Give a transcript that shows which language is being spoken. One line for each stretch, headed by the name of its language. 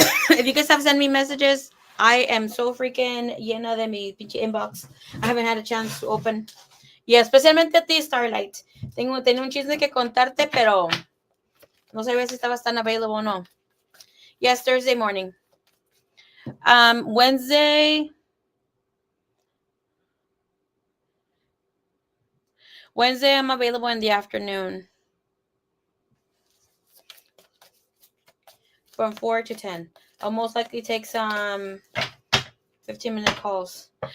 English: If you guys have sent me messages, I am so freaking
Spanish: llena de mi pinche
English: inbox. I haven't had a chance to open. Yeah,
Spanish: especialmente a ti, Starlight. Tengo un chisme que contarte, pero no sabía si estabas tan available o no.
English: Yes, Thursday morning. Wednesday I'm available in the afternoon. From 4 to 10. I'll most likely take some 15-minute calls.